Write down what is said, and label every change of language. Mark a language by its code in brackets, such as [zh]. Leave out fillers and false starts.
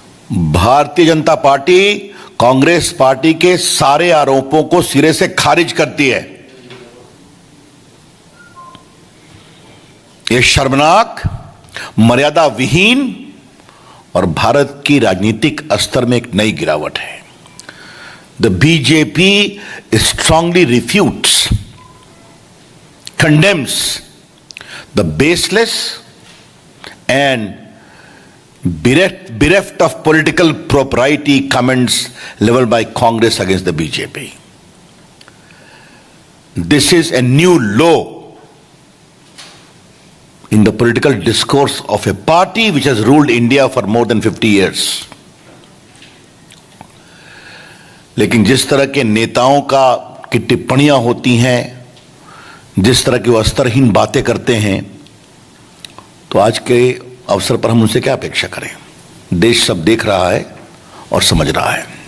[hi] Bharatiya Janata party Congress party के सारे आरोपों को सिरे से खारिज करती है। यह शर्मनाक, मर्यादा विहीन और भारत की राजनीतिक स्तर में एक नई गिरावट है। [en] The BJP strongly refutes, condemns the baseless and bereft of political propriety comments leveled by Congress against the BJP. This is a new low in the political discourse of a party which has ruled India for more than 50 years. [hi] लेकिन जिस तरह के नेताओं की टिप्पणियां होती हैं, जिस तरह की वो स्तरहीन बातें करते हैं, तो आज के अवसर पर हम उनसे क्या अपेक्षा करें। देश सब देख रहा है और समझ रहा है।